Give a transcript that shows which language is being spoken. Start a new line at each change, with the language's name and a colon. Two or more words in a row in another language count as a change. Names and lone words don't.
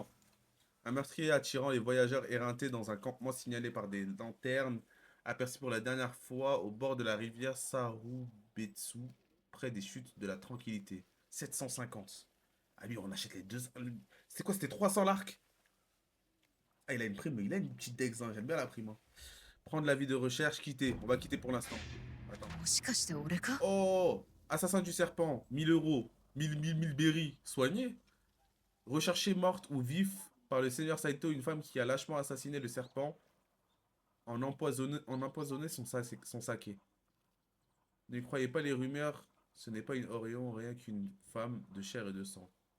French: Un meurtrier attirant les voyageurs éreintés dans un campement signalé par des lanternes, aperçu pour la dernière fois au bord de la rivière Sarubetsu, près des chutes de la tranquillité. 750. Ah lui, on achète les deux... C'était quoi? C'était 300 l'arc? Ah, il a une prime, mais il a une petite dex, hein. J'aime bien la prime. Hein. Prendre l'avis de recherche, quitter. On va quitter pour l'instant. Attends.
Japanese: もしかして俺か？
French: Oh, assassin du serpent, 1000 euros, 1000 berry, soigné. Recherché morte ou vif par le seigneur Saito, une femme qui a lâchement assassiné le serpent en empoisonné son saké. Ne croyez pas les rumeurs Ce n'est pas une Orion, rien qu'une femme de chair et de sang.